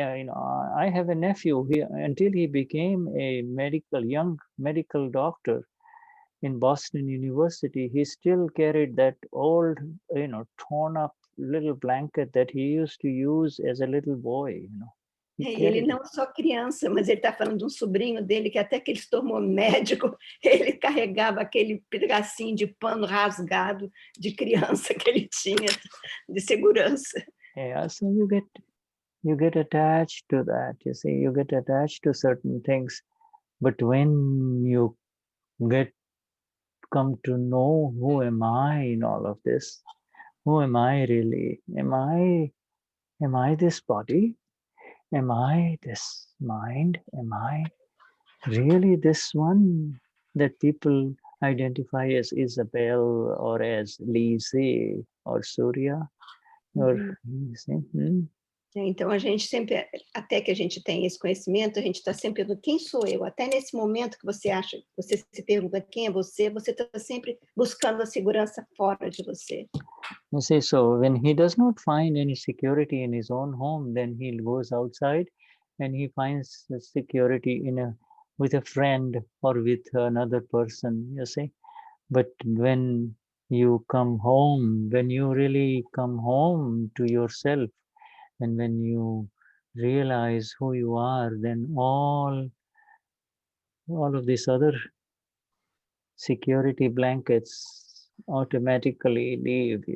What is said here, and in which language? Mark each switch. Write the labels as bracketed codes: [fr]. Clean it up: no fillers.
[en] You know, I have a nephew. Until he became a young medical doctor in Boston University, he still carried that old, you know, torn-up little blanket that he used to use as a little boy. You know. [pt] Ele não é só criança, mas ele está falando de um sobrinho dele que até que ele se tornou médico, ele carregava aquele pedacinho de pano rasgado de criança que ele tinha, de segurança. [en] Yeah, so you get attached to that, you see, you get attached to certain things, but when you come to know who am I in all of this, who am I really? Am I this body? Am I this mind? Am I really this one that people identify as Isabel or as Lise or Surya? Or, you see? [pt] Então, a gente sempre, até que a gente tenha esse conhecimento, a gente está sempre perguntando, quem sou eu? Até nesse momento que você acha, você se pergunta quem é você está sempre buscando a segurança fora de você. [en] You see, so when he does not find any security in his own home, then he goes outside and he finds the security with a friend or with another person, you see. But when you come home, when you really come home to yourself, and when you realize who you are, then all of these other security blankets automatically leave.